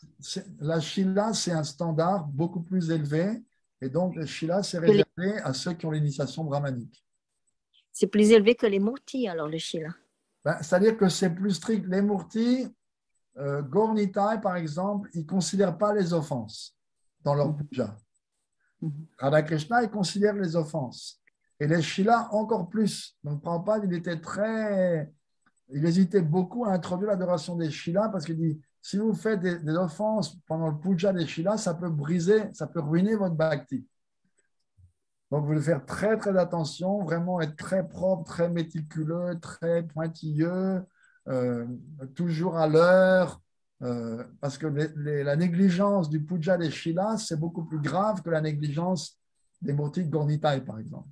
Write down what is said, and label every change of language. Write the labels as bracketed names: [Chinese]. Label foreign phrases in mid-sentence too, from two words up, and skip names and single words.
[French] La Sheila, c'est un standard beaucoup plus élevé. Et donc, la Sheila, c'est réservé à ceux qui ont l'initiation brahmanique. C'est plus élevé que les murtis, alors, le Sheila. C'est-à-dire que c'est plus strict. Les murtis, Gaur Nitai, par exemple, ils ne considèrent pas les offenses dans leur puja. Radha Krishna, il considère les offenses. Et les Sheila, encore plus. Donc, Prabhupada, il hésitait beaucoup à introduire l'adoration des Sheila parce qu'il dit, si vous faites des offenses pendant le puja des Sheila, ça peut ruiner votre bhakti. Donc, vous devez faire très, très attention, vraiment être très propre, très méticuleux, très pointilleux, toujours à l'heure, parce que la négligence du puja des Sheila, c'est beaucoup plus grave que la négligence des murtis de Gaur Nitai, par exemple.